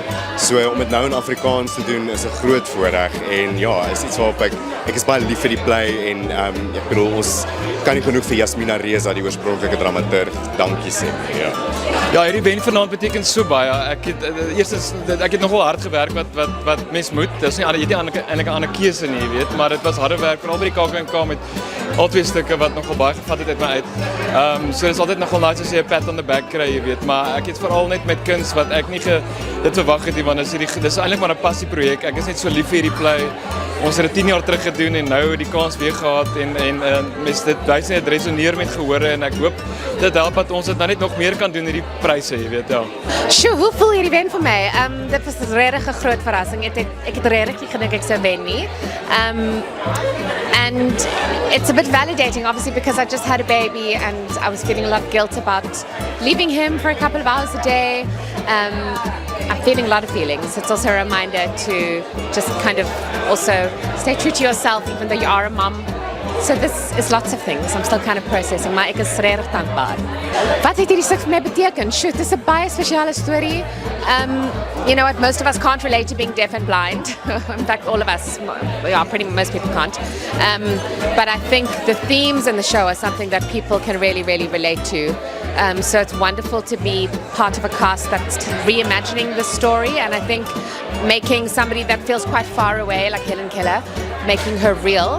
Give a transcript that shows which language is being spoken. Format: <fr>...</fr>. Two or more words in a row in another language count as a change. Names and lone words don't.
<af>So om dit nou in Afrikaans te doen is 'n groot voorreg en ja, is iets waarop ek is baie lief vir die play en ek bedoel ons kan nie genoeg vir Jasmina Reza, die oorspronklike dramaturg, dankie sê. Ja. Ja, hierdie event vanaand beteken so baie. Ek het nogal hard gewerk wat mens moet. Dis nie jy het nie eintlik 'n ander keuse nie, jy weet, maar dit was harde werk veral by die KAKNK met al twee stukke wat nogal baie gevat het uit my uit. So dis altyd nogal nice as jy 'n</af> <en>pat on the back</en> <af>kry, jy weet, maar ek het veral net met kuns wat ek nie dit verwag het nie, want dis eintlik maar 'n passieprojek. Ek is net so lief vir hierdie play. Ons het dit 10 jaar terug gedoen en nou die kans weer gehad en mens dit wys net resoneer met gehore en ek hoop dit help dat ons dit nou net nog meer kan doen hierdie pryse, jy weet, ja. Sjoe, hoe voel hierdie wen vir my? Dit was regtig 'n groot verrassing. Ek het regtig nie gedink ek sou wen nie.</af> <en>And it's a bit validating, obviously, because I just had a baby and I was feeling a lot of guilt about leaving him for a couple of hours a day. I'm feeling a lot of feelings. It's also a reminder to just kind of also stay true to yourself, even though you are a mom. So this is lots of things. I'm still kind of processing,</en> <af>maar ek is regtig dankbaar. Wat het hierdie stuk vir my beteken? Shoot, dis 'n baie spesiale storie.</af> <en>You know what, most of us can't relate to being deaf and blind. In fact, all of us, yeah, most people can't. But I think the themes in the show are something that people can really, really relate to. So it's wonderful to be part of a cast that's reimagining the story, and I think making somebody that feels quite far away, like Helen Keller, making her real.</en>